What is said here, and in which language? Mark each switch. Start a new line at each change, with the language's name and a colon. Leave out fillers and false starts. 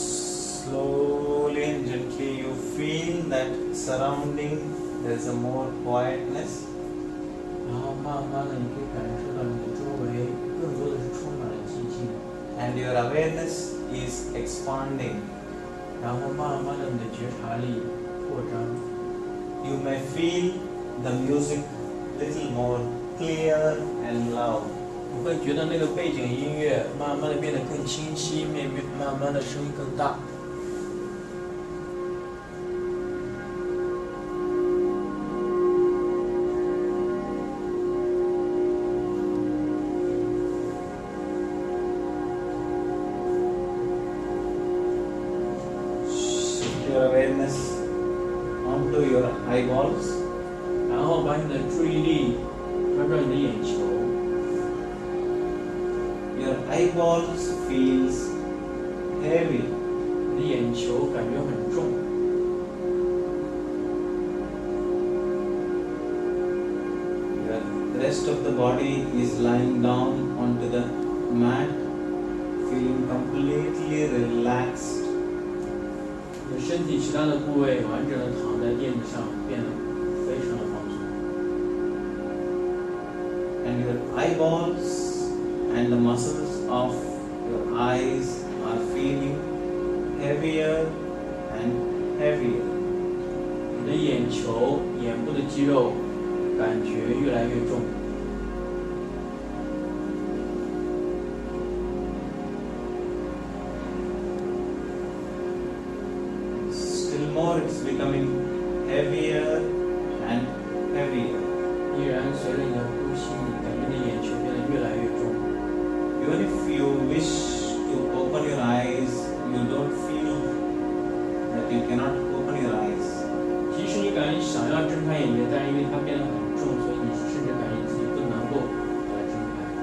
English: Slowly and gently you feel that surrounding there is a more quietness.
Chinese: 然后慢慢的，你可以感受到你的周围更多的是充满了寂静。
English: And your awareness is expanding.
Chinese: 然后慢慢的，你的觉察力扩张。
English: You may feel the music little more clear and loud.
Chinese: 你会觉得那个背景音乐慢慢的变得更清晰，慢慢的声音更大。
English: Shift your awareness onto your eyeballs.
Chinese: 然后把你的注意力转转你的眼球。
English: Your eyeballs feels heavy.
Chinese: 你的眼球感觉很重。
English: The rest of the body is lying down onto the mat, feeling completely relaxed.
Chinese: 你的身体其他的部位完整的躺在垫子上，变得非常的放松。
English: And your eyeballs and the muscles of your eyes are feeling heavier and heavier.
Chinese: 你的眼球、眼部的肌肉感觉越来越重。
English: Still more, it's becoming heavier and heavier.
Chinese: 依然随着你的呼吸，你感觉你的眼球变得越来越重。
English: Even if you wish to open your eyes, you don't feel that you cannot open your eyes.
Chinese: 即使你感觉想要睁开眼睛，但是因为它变得很重，所以你甚至感觉自己不能够把它睁开。